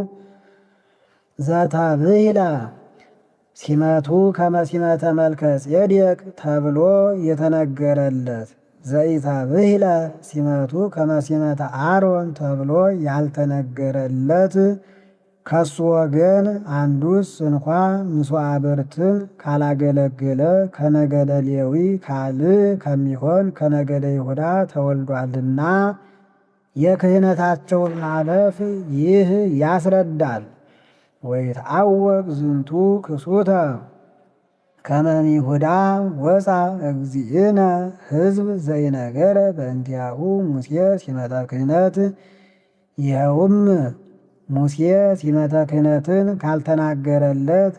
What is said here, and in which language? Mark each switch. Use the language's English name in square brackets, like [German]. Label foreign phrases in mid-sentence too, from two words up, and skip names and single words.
[Geez] ዘተብሂለ ሲመቱ ከመ ሲመተ መልከጼዴቅ [Amharic] ተብሎ የተነገረለት [Geez] ዘኢተብሂለ ሲመቱ ከመ ሲመተ አሮን [Amharic] ተብሎ ያልተነገረለት ከሱ ወገን አንዱስ እንኳ ምጽዋዕ ብርትን ካላገለገለ ከነገደ ሌዊ ካልእ ከሚሆን ከነገደ ይሁዳ ተወልዷልና የክህነታቸውን ማለፍ ይህ ያስረዳል። [Geez] ወይትዐወቅ ዝንቱ ክሱተ ከመ እምይሁዳ ወፃ እግዚእነ ሕዝብ ዘይነገረ በእንቲአሁ ሙሴ ሲመተ ክህነት [Amharic] ይኸውም ሙሴ ሲመተ ክህነትን ካልተናገረለት